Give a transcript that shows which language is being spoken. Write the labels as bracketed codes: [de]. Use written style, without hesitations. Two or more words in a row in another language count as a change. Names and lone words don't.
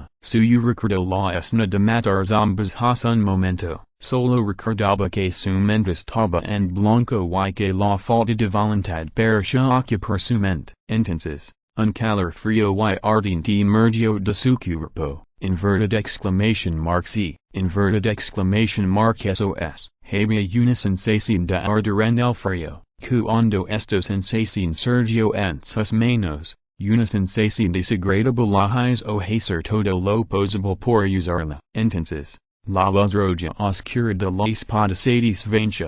[es] Suyo recordó la escena de matar zombies hace un momento. Solo recordaba que su mente estaba en blanco y que la falta de voluntad parecía ocupar su mente. Entonces, un calor frío y ardiente emergió de su cuerpo. [en] Inverted exclamation mark C. Inverted exclamation mark SOS. [es] Había una sensación de ardor en el frío. Cuando esta sensación surgió en sus manos, una sensación desagradable la hizo hacer todo lo posible por usarla. Entonces, la luz roja oscura de la espada se desvanecía.